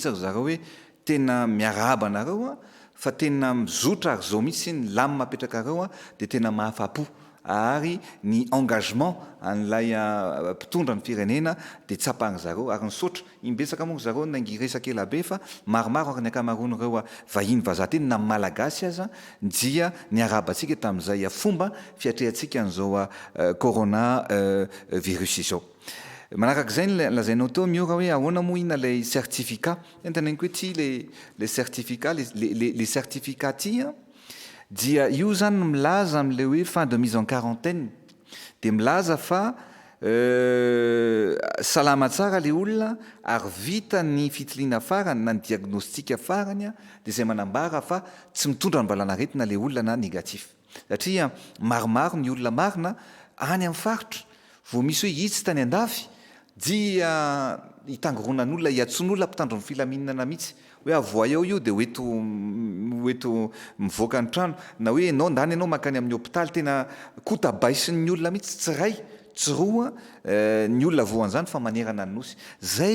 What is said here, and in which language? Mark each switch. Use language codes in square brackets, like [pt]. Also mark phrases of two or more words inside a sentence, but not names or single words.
[mg] mihitsy ry zareo hoe tena miarahaba anareo fa tena mizotra ary zao mihitsy ny lamy mapetraka areo dia tena mahafapo ary ny engagement an'ilay mpitondra ny firenena dia tsapahany zareo ary nisaotra imbetsaka moa zareo nangiresaka ela be fa maromaro ary ny ankamaroany ireo vahiny vazaha teny na malagasy aza dia ny arabantsika tamin'izay fomba fiatrehantsika an'izao corona virus izao. Manaraka izay lazainao teo miora hoe ahoana moa ina ilay certificat teneniko hoe ty [fr] le certificat les certificats [mg] ty dia io zany milaza amin'ilay hoe [fr] fin de mise en quarantaine [mg] dia milaza fa salama tsara le olona ary vita ny fitiliana farany na ny diagnostika farany dia izay manambara fa tsy mitondra ny valanaretina le olona na négatif satria maromaro ny olona marina any amin'ny faritra vao misy hoe hitsy tany andafy dia hitangoronan'olona hiatson'olona mpitandro ny filaminana mihitsy hoe avoa eo io dia hoeto mivoaka ny trano na hoe ianao ndany ianao makany amin'ny hôpitaly tena kotabaisin'ny olona mihitsy tsy ray tsy roa ny olona voan'izany fa manerana ny nosy.